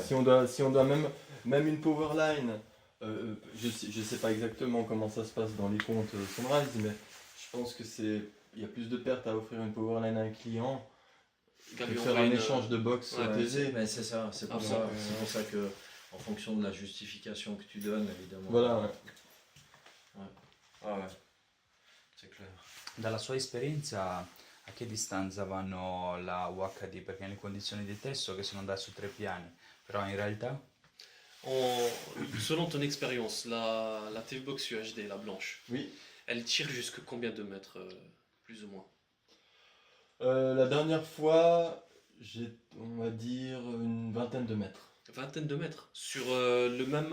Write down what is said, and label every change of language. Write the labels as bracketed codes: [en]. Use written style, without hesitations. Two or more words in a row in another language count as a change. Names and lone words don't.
[fr] si on doit même une Powerline, je sais pas exactement comment ça se passe dans les comptes Sunrise, mais je pense que il y a plus de pertes à offrir une Powerline à un client que Qu'à lui faire envoyer un une- échange de box Ouais, TV. Mais c'est ça, c'est pour Ah, ça, ouais. c'est pour ça que, en fonction de la justification que tu donnes, évidemment. Voilà, ouais. Ah ouais, c'est clair. [it] Dalla sua esperienza, a che distanza vanno la UHD? Perché nelle condizioni di test so che sono da su 3 piani, però in realtà [fr] Selon ton expérience, la TV Box UHD, la blanche, Oui. elle tire jusque combien de mètres, plus ou moins? La dernière fois, on va dire une vingtaine de mètres. Vingtaine de mètres. Sur le même,